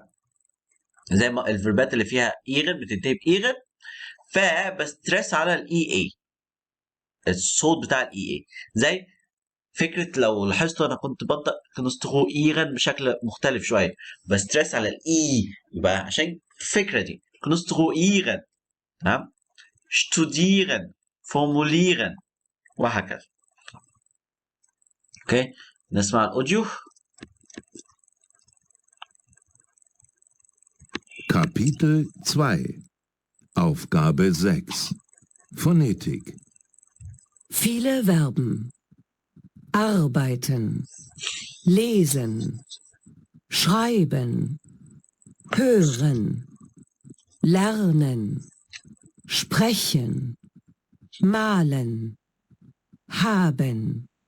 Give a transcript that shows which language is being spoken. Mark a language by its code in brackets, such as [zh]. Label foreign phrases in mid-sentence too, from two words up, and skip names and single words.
[ar] زي ما الفيربات اللي فيها ايغن بتنتهي بايغن، فبستريس على الاي اي، الصوت بتاع الاي اي. زي فكره لو لاحظتوا انا كنت ببدا كونسترويرن بشكل مختلف شويه، بستريس على الاي، يبقى عشان الفكره دي كونسترويرن. تمام. [de] studieren، formulieren، [ar] وهكذا. اوكي. نسمع الاوديو. [de] Kapitel 2 Aufgabe 6 Phonetik. Viele Verben. Arbeiten, lesen, schreiben, hören, lernen, sprechen, malen, haben.